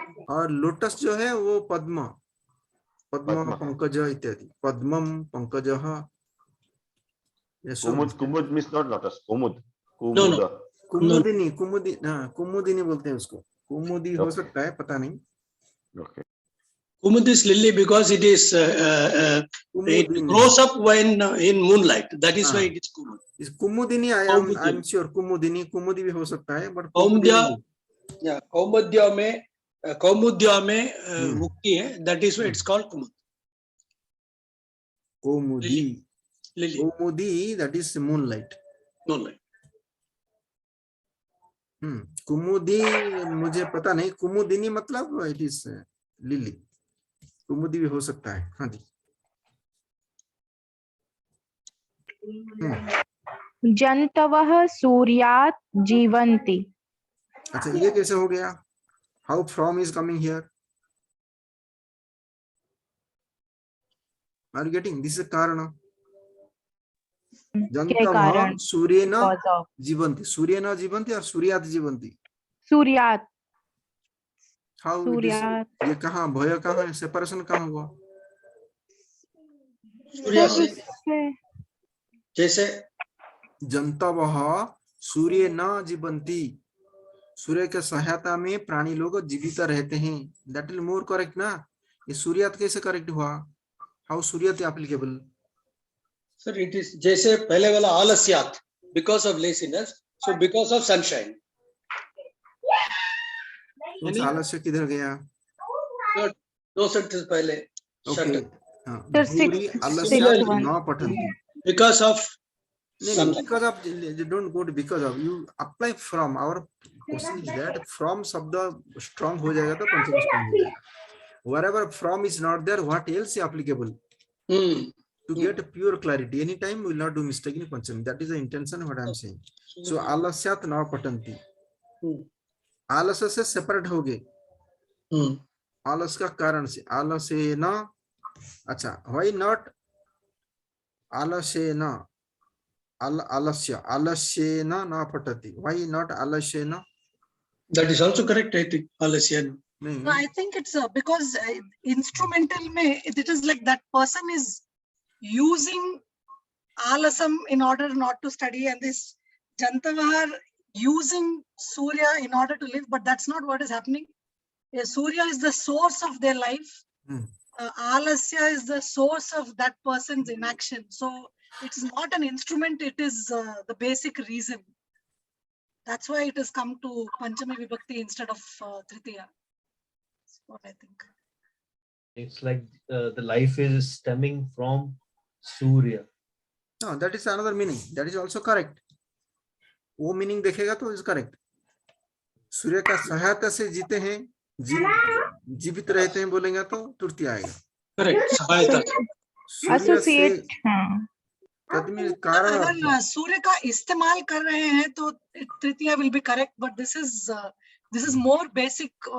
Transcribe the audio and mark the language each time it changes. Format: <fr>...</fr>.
<hi>और लोटस जो है वो पद्म, पंकज इत्यादि।</hi> <sa>पद्मम, पंकजः।</sa> <en>Kumud means not lotus. Kumud.</en> <hi>कुमुदिनी, कुमुदिनी बोलते हैं उसको। कुमुदी हो सकता है, पता नहीं।</hi> <en>Okay. Kumud is lily because it is it grows up when in moonlight. That is why it is Kumud.</en> <hi>इस कुमुदिनी</hi> <en>I am sure,</en> <hi>कुमुदिनी भी हो सकता है, बट</hi> <sa>कौमुद्या में</sa> <en>कौमुद्या में मुक्ति है, that is why it's called कुमुद. Komudi. Lily. Komudi, that is moonlight. Moonlight.</en> <hi>कुमुदी मुझे पता नहीं, कुमुदिनी मतलब</hi> <en>it is lily,</en> <hi>कुमुदी भी हो सकता है। हाँ जी।</hi> <sa>जंतवः सूर्यात् जीवन्ति।</sa> <hi>अच्छा, ये कैसे हो गया?</hi> <en>How from is coming here? Are you getting? This is कारण।</en> <sa>जंतवः सूर्येन जीवन्ति, सूर्येन जीवन्ति और सूर्यात् जीवन्ति। सूर्यात्।</sa> <hi>हाउ ये कहाँ भय कहाँ है, सेपरेशन कहाँ हुआ? सूर्य से जैसे</hi> <sa>जंतवः सूर्य न जीवन्ति,</sa> <hi>सूर्य के सहायता में प्राणी लोग जीवित रहते हैं।</hi> <en>That is more correct ना?</en> <hi>ये सूर्यात कैसे करेक्ट हुआ?</hi> <en>How सूर्यात applicable? Sir it is</en> <hi>जैसे पहले वाला</hi> <en>आलस्यात, because of laziness, so because of sunshine.</en> <hi>आलस्य किधर गया? दो सेंटेंस पहले।</hi> <sa>ओके, भूरि आलस्यात् न पठन्ति।</sa> <en>Because of because of, you don't go to because of, you apply from. Our question is that from शब्द strong हो जाएगा तो पंचमी strong हो जाएगा। Wherever from is not there, what else is applicable? To get pure clarity, anytime we will not do mistake in panchami. That is the intention what I am saying.</en> <hi>So</hi> <sa>alasyat na patanti,</sa> <hi>आलस्य से separate हो गए। आलस का कारण से आलस्य ना। अच्छा,</hi> <en>why not</en> <hi>आलस्य ना?</hi> <sa>आलस्य आलस्येन न पठति,</sa> <en>why not</en> <sa>आलस्येन?</sa> <en>That is also correct, I think. Alasyan. No, I think it's because instrumental mein it is like that person is using alasam in order not to study, and this jantava are using surya in order to live, but that's not what is happening. Surya is the source of their life. Alasya is the source of that person's inaction. So it's not an instrument, it is the basic reason. That's why it has come to Panchami Vibhakti instead of Tritiya. That's what I think. It's like the life is stemming from Surya. No, that is another meaning. That is also correct.</en> <hi>वो meaning देखेगा तो</hi> <en>is correct.</en> <hi>सूर्य का सहायता से जीते हैं, जीवित रहते हैं बोलेंगे तो तृतीया आएगा।</hi> <en>Correct. सहायता। Associate.</en> <hi>कारण अगर सूर्य का इस्तेमाल कर रहे हैं तो तृतीया</hi> <en>will be correct, but this is more basic.</en>